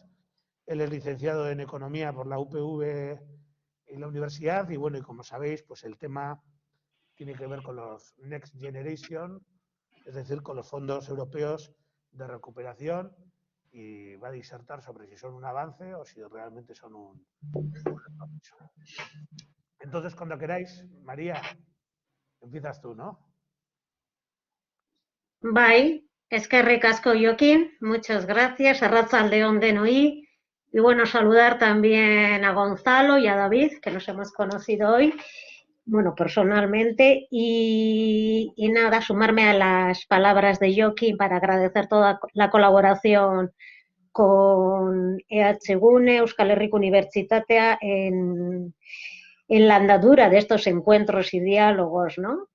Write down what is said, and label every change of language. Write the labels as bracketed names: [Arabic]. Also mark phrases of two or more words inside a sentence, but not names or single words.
[Spanish] Él es licenciado en Economía por la UPV en la universidad y bueno, y como sabéis, pues el tema tiene que ver con los Next Generation, es decir, con los fondos europeos de recuperación y va a disertar sobre si son un avance o si realmente son un retroceso. Entonces, cuando queráis, María, empiezas tú, ¿no? Bye, [Basque] eskerrik asko Joaquín, [Spanish] muchas gracias, [Basque] arratsaldeon denoi, [Spanish] y bueno, saludar también a Gonzalo y a David, que nos hemos conocido hoy, bueno, personalmente, y nada, sumarme a las palabras de Joaquín para agradecer toda la colaboración con EHGune, Euskal Herriko Unibertsitatea, en la andadura de estos encuentros y diálogos, ¿no?